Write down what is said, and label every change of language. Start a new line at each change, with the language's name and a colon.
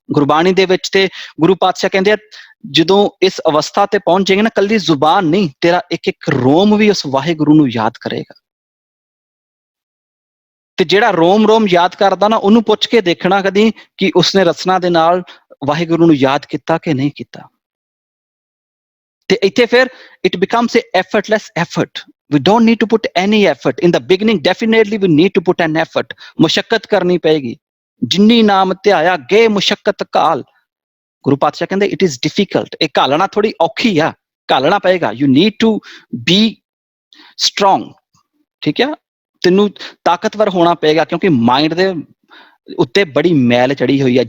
Punjabi: ਗੁਰਬਾਣੀ ਦੇ ਵਿੱਚ ਤੇ ਗੁਰੂ ਪਾਤਸ਼ਾਹ ਕਹਿੰਦੇ ਆ ਜਦੋਂ ਇਸ ਅਵਸਥਾ ਤੇ ਪਹੁੰਚ ਜਾਏਗਾ ਨਾ, ਕੱਲੀ ਜ਼ੁਬਾਨ ਨਹੀਂ, ਤੇਰਾ ਇੱਕ ਰੋਮ ਵੀ ਉਸ ਵਾਹਿਗੁਰੂ ਨੂੰ ਯਾਦ ਕਰੇਗਾ। ਤੇ ਜਿਹੜਾ ਰੋਮ ਯਾਦ ਕਰਦਾ ਨਾ, ਉਹਨੂੰ ਪੁੱਛ ਕੇ ਦੇਖਣਾ ਕਦੀ ਕਿ ਉਸਨੇ ਰਸਨਾ ਦੇ ਨਾਲ ਵਾਹਿਗੁਰੂ ਨੂੰ ਯਾਦ ਕੀਤਾ ਕਿ ਨਹੀਂ ਕੀਤਾ। ਤੇ ਇੱਥੇ ਫਿਰ
English: it becomes a effortless effort। We don't need to put any effort in the beginning। Definitely we need to put an effort।
Punjabi: ਮੁਸ਼ੱਕਤ ਕਰਨੀ ਪਏਗੀ। ਜਿੰਨੀ ਨਾਮ ਧਿਆਇਆ ਗੇ ਮੁਸ਼ੱਕਤ ਕਾਲ। ਗੁਰੂ ਪਾਤਸ਼ਾਹ ਕਹਿੰਦੇ
English: it is difficult।
Punjabi: ਇਹ ਘਾਲਣਾ ਥੋੜੀ ਔਖੀ ਆ, ਘਾਲਣਾ ਪਏਗਾ।
English: You need to be strong।
Punjabi: ਠੀਕ ਹੈ, ਤੈਨੂੰ ਤਾਕਤਵਰ ਹੋਣਾ ਪਏਗਾ ਕਿਉਂਕਿ ਮਾਈਂਡ ਦੇ ਉੱਤੇ ਬੜੀ ਮੈਲ ਚੜੀ ਹੋਈ ਆ।